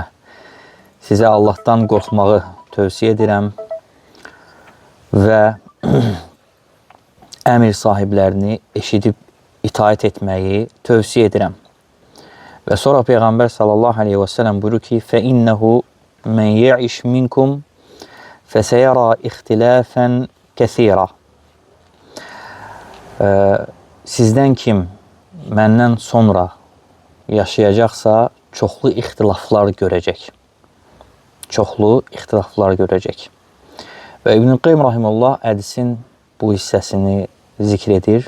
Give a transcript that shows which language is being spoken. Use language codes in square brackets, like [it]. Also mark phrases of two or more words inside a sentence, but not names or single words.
[az] Sizə Allahdan qorxmağı tövsiyə edirəm və əmir sahiblərini eşidib itaət etməyi tövsiyə edirəm. Və sonra Peyğəmbər [ar] صلى الله عليه وسلم [az] buyurur ki, [ar] فَإِنَّهُ مَنْ يَعِشْ مِنْكُمْ فَسَيَرَى اِخْتِلَافًا كَثِيرًا. [az] Sizdən kim məndən sonra yaşayacaqsa, çoxlu ixtilaflar görəcək. Çoxlu ixtilaflar görəcək. Və İbn-i Qayyim rahimehullah hədisin bu hissəsini zikr edir.